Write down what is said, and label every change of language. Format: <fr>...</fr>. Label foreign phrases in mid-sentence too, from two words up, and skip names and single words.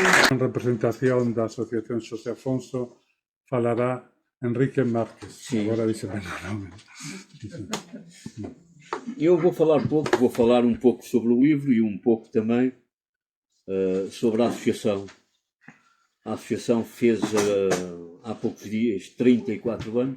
<gl>En representación da Asociación Xosé Afonso falará Enrique Márquez.</gl> <pt>Sim.</pt> <gl>Agora díxeme o nome.</gl> <pt>Eu vou falar pouco, vou falar um pouco sobre o livro e um pouco também sobre a associação. A associação fez há poucos dias 34 anos.</pt>